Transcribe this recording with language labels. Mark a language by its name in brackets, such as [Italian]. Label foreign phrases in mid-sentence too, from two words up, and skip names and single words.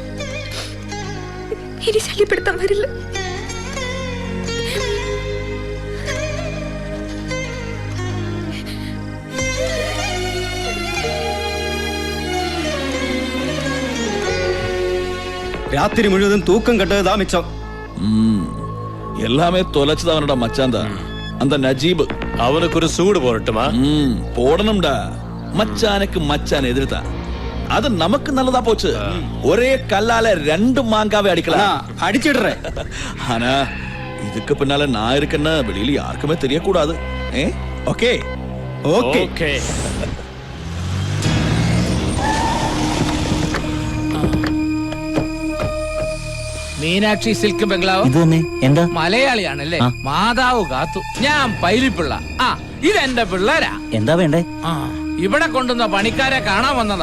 [Malayalam] ഇനി ശല്യപ്പെടുത്താൻ വരില്ല. രാത്രി മുഴുവൻ തൂക്കം കെട്ടത് മിച്ചം. [Tamil] எல்லாமே தொலைச்சது அவனோட மச்சான் தான், அந்த நஜீப். அவனுக்கு ஒரு சூடு போடட்டுமா? போடணும்டா. மச்சானுக்கு மச்சான் எதிர்த்தான். அது நமக்கு நல்லதா போச்சு. ஒரே கல்லால 2 மாங்காவை அடிக்கலாம். அடிச்சிடுறேன். ஆனா இதுக்கு பின்னால நான் இருக்கேன்னு வெளியில யாருக்குமே தெரியக்கூடாது. ஓகே ஓகே ஓகே. [Malayalam] മീനാക്ഷി സിൽക്ക് ബംഗ്ലാവ്. ഇത് തന്നെ. എന്താ? മലയാളിയാണല്ലേ? മാതാവ് കാത്തു. ഞാൻ പൈലിപ്പിള്ള. ഇതെന്റെ പിള്ളേരാ. എന്താ വേണ്ടേ? ഇവിടെ കൊണ്ടുവന്ന പണിക്കാരെ കാണാൻ വന്നതാ.